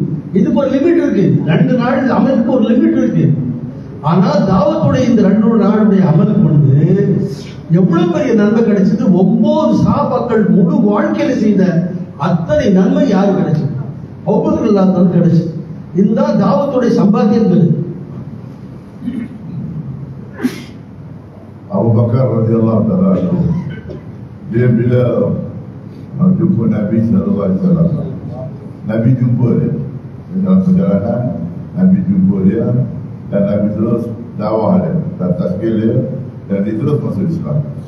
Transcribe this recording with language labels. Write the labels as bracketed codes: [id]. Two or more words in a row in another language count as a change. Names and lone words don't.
[ta] இதுக்கு ஒரு லிமிட் இருக்கு. 2 நாள் அமலுக்கு ஒரு லிமிட் இருக்கு. ஆனா தாவத்துடைய இந்த 2 நாளுடைய அமலுக்கு வந்து எவ்வளவு பெரிய நன்மை கிடைச்சது. 9 சஹாபாக்கள் முழு வாழ்க்கையில செய்த அத்தனை நன்மை யாரு கிடைச்சது? அபூபக்கர் கிடைச்சது. இந்த தாவத்துடைய சம்பாத்தியங்கள். [ms] Abu Bakar [ar] رضي الله تعالى عنه, [ms] dia bila jumpa Nabi [ar] صلى الله عليه وسلم, [ms] Nabi jumpa dia dalam perjalanan, Nabi jumpa dia dan Nabi terus dakwah dia dan tazkir dia dan dia terus masuk Islam.